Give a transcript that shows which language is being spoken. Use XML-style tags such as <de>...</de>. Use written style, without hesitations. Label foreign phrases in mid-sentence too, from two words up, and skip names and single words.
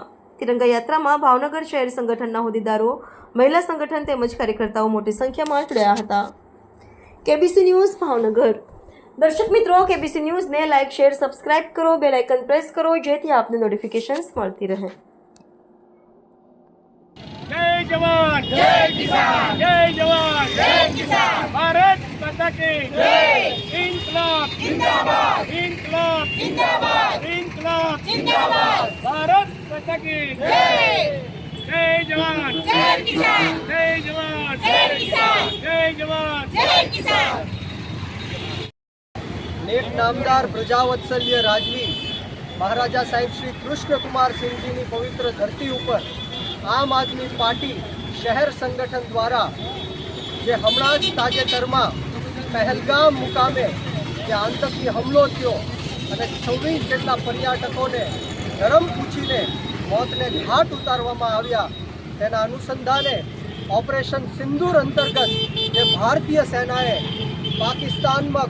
<gu>તિરંગા યાત્રામાં ભાવનગર શહેર સંગઠનના હોદ્દેદારો, મહિલા સંગઠન તેમજ કાર્યકર્તાઓ મોટી સંખ્યામાં જોડાયા હતા. કેબીસી ન્યૂઝ ભાવનગર. દર્શક મિત્રો, કેબીસી ન્યૂઝને લાઇક, શેર, સબસ્ક્રાઇબ કરો, બેલ આઇકન પ્રેસ કરો જેથી આપને નોટિફિકેશન્સ મળતી રહે.</gu> <hi>जय जवान जय किसान, जय जवान जय किसान, भारत माता की जय. इंकलाब जिंदाबाद, इंकलाब जिंदाबाद, इंकलाब जिंदाबाद, भारत माता की जय. जय जवान जय किसान, जय जवान जय किसान, जय जवान जय किसान.</hi> <gu>नेक नामदार प्रजावत्सल्य राजवी महाराजा साहेब श्री कृष्ण कुमार सिंह जी ની પવિત્ર ધરતી ઉપર આમ આદમી પાર્ટી શહેર સંગઠન દ્વારા જે હમણાં જ તાજેતરમાં પહેલગામ મુકામે જે આતંકી હુમલો થયો અને 26 જેટલા પર્યટકોને ધર્મ પૂછીને મોતને ઘાટ ઉતારવામાં આવ્યા, તેના અનુસંધાને ઓપરેશન સિંદૂર અંતર્ગત જે ભારતીય સેનાએ પાકિસ્તાનમાં</gu>